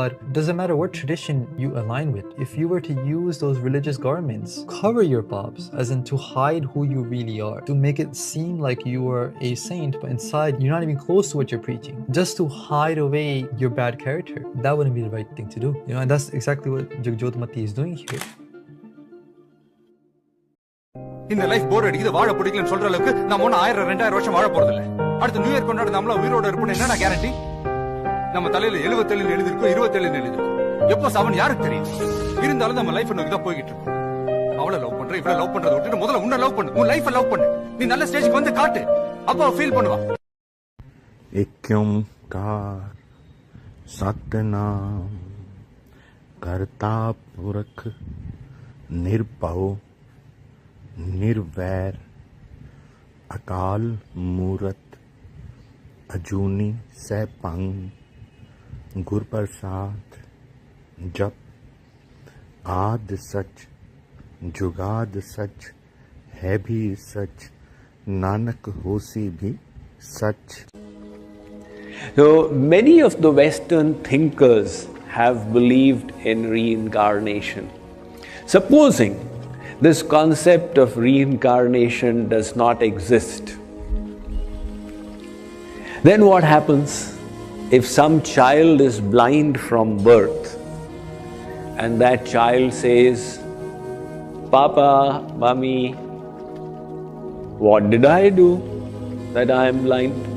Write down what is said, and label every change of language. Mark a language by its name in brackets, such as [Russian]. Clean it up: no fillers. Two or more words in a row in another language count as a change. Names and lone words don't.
[English] Doesn't matter what tradition you align with. If you were to use those religious garments, cover your paps, as in to hide who you really are, to make it seem like you are a saint, but inside you're not even close to what you're preaching. Just to hide away your bad character. That wouldn't be the right thing to do. And that's exactly what Jagjotmati is doing here. [Tamil] இந்த லைஃப் போர் அடிக்குது, வாழ பிடிக்கலன்னு சொல்ற அளவுக்கு நம்ம ஒன்னும் 1000-2000 வருஷம் வாழ போறது இல்ல. அடுத்த [English] new year [Tamil] கொண்டாட நம்மள உயிரோட இருப்போம் என்ன கேரண்டி? நம்ம தலையில 77 எழுதிருக்கோம், 27 எழுதிருக்கோம். எப்போ சாவன் யாருக்கு தெரியும்? இருந்தாலும் நம்ம லைஃப் நோக்கி தான் போய்கிட்டு இருக்கோம். அவளை லவ் பண்ற, இவளை லவ் பண்றதை விட்டுட்டு முதல்ல உன்னை லவ் பண்ணு, உன் லைஃபை லவ் பண்ணு. நீ நல்ல ஸ்டேஜ்க்கு வந்து காட்டு, அப்போ ஃபீல் பண்ணுவா. [Punjabi] ਇਕ ਓਅੰਕਾਰ ਸਤਿਨਾਮੁ ਕਰਤਾ ਪੁਰਖੁ ਨਿਰਭਉ ਨਿਰਵੈਰੁ ਅਕਾਲ ਮੂਰਤਿ ਅਜੂਨੀ ਸੈਭੰ ਗੁਰ ਪ੍ਰਸਾਦਿ ਜਪੁ ਆਦਿ ਸਚੁ ਜੁਗਾਦਿ ਸਚੁ ਹੈ ਭੀ ਸਚੁ ਨਾਨਕ ਹੋਸੀ ਭੀ ਸਚੁ. [English] So many of the Western thinkers have believed in reincarnation. Supposing this concept of reincarnation does not exist, then what happens if some child is blind from birth and that child says, "Papa, Mommy, what did I do that I am blind?"